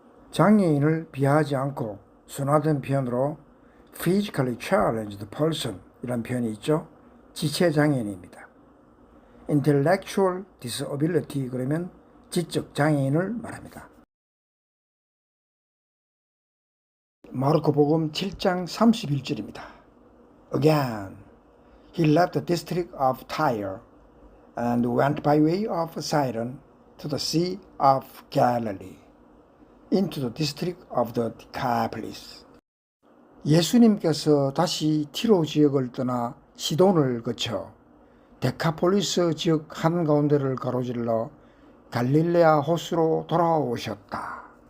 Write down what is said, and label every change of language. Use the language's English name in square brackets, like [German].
[Korean] 장애인을 비하하지 않고 순화된 표현으로 [English] physically challenged person [Korean] 이란 표현이 있죠. 지체장애인입니다. [English] intellectual disability [Korean] 그러면 지적 장애인을 말합니다. 마르코복음 7장 31절입니다. [English] Again, he left the district of Tyre and went by way of Sidon to the Sea of Galilee, into the district of the Decapolis. [Korean] 예수님께서 다시 티로 지역을 떠나 시돈을 거쳐 데카폴리스 지역 한가운데를 가로질러 갈릴레아 호수로 돌아오셨다.